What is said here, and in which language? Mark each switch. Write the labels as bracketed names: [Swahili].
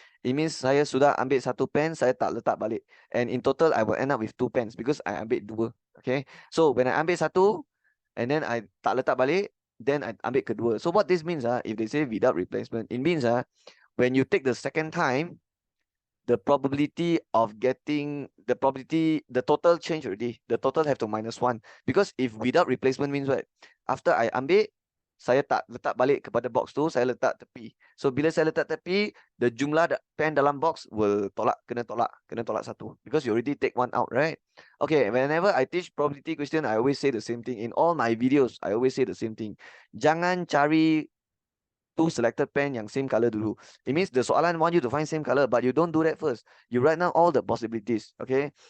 [English] It means [Malay] saya sudah ambil [English] 1 pen, [Malay] saya tak letak balik. [English] And in total, I will end up with 2 pens because I ambil 2. Okay, so when I ambil 1, and then I [Malay] tak letak balik, [English] then I ambil kedua. So what this means, if they say without replacement, it means when you take the second time, the probability of getting the total change already. The total have to -1. Because if without replacement means what? [Malay] After I ambil, saya tak letak balik kepada box tu, saya letak tepi. So bila saya letak tepi, the jumlah pen dalam box will kena tolak satu. [English] Because you already take one out, right? Okay, whenever I teach probability question, I always say the same thing. In all my videos, I always say the same thing. [Malay] Jangan cari [English] two selected pen [Malay] yang same color dulu. [English] It means the soalan want you to find same color, but you don't do that first. You write down all the possibilities, okay?